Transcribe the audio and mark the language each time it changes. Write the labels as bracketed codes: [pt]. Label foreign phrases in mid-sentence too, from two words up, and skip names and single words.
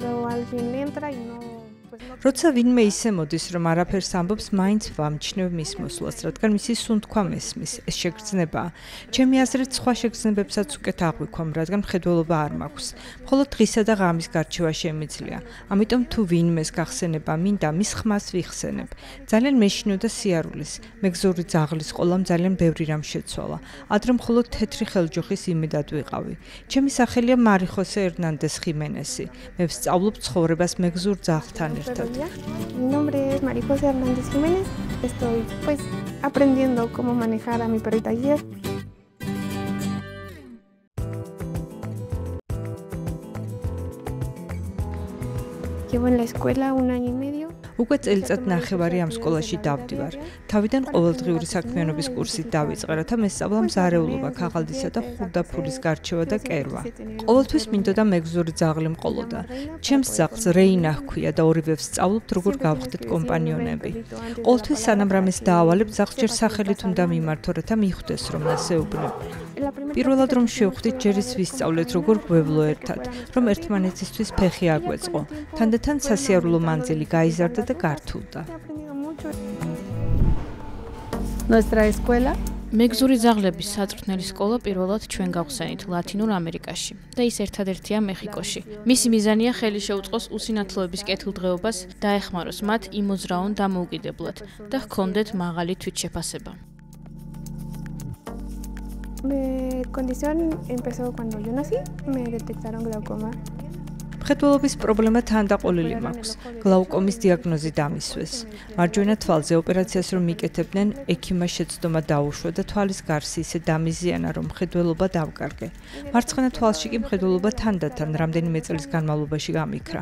[es] alguien entra y no. [ka] როცა ვინმე ისე მოდის, რომ არაფერს ამბობს, მაინც ვამჩნევ მის მოსვლას, რადგან მისი სუნთქვა მესმის. ეს შეგრძნებაა. ჩემი აზრით, სხვა შეგრძნებებსაც უკეთ აღვიქვამ, რადგან მხედველობა არ მაქვს. მხოლოდ დღისა და ღამის გარჩევა შემიძლია. ამიტომ თუ ვინმეს გახსენება მინდა, მის ხმას ვიხსენებ. ძალიან მეშინოდა სიარულის. მეგზური ძაღლის ყოლამ ძალიან ბევრი რამ შეცვალა. ადრე მხოლოდ თეთრი ხელჯოხის იმედად ვიყავი. ჩემი სახელია მარი ხოსე ერნანდეს ხიმენესი. მე ვსწავლობ ცხოვრებას მეგზურ ძაღლთან. [es] Mi nombre es María José Hernández Jiménez. Estoy pues aprendiendo cómo manejar a mi perrita ayer. Llevo en la escuela 1 año y medio. [ka] უკვე წელიწად ნახევარი ამ სკოლაში დავდივარ. თავიდან ყოველდღიური საქმიანობის კურსით დავიწყე, რათა მესწავლამ ზარეულობა, ქაღალდისა და ხურდაფულის გარჩევა და კერვა. ყოველთვის მინდოდა მეგზური ძაღლი მყოლოდა. ჩემს ძაღლს რეინა ჰქვია და ორივე ვსწავლობთ, როგორ გავხდეთ კომპანიონები. ყოველთვის სანამ რამეს დაავალებ, ძაღლს ჯერ სახელით უნდა მიმართო, რათა მიხვდეს, რომ ასეუბნებ. პირველად რომ შევხვდით, ჯერ ის ვისწავლეთ, როგორ გვევლო ერთად, რომ ერთმანეთისთვის ფეხი აგვეწყო. თანდათან სასიარულო მანძილი გაიზარდა და გართულდა. [es] Nuestra escuela [ka] მეგზური ძაღლების საწვრთნელი სკოლა პირველად ჩვენ გავხსენით ლათინურ ამერიკაში და ის ერთადერთია მეხიკოში. მისი მიზანია ხელი შეუწყოს უსინათლოების კეთილდღეობას, დაეხმაროს მათ იმოძრაონ დამოუკიდებლად და ჰქონდეთ მაღალი თვითშეფასება. [es] Mi condición empezó cuando yo nací, me detectaron glaucoma. [ka] მხედველობის პრობლემა თანდაყოლილი მაქვს. გლაუკომის დიაგნოზი დამისვეს. მარჯვენა თვალზე ოპერაციას რომ მიკეთებდნენ, ექიმმა შეცდომა დაუშვა და თვალის გარსი ისე დამიზიანა, რომ მხედველობა დავკარგე. მარცხენა თვალში კი მხედველობა თანდათან რამდენიმე წლის განმავლობაში გამიქრა.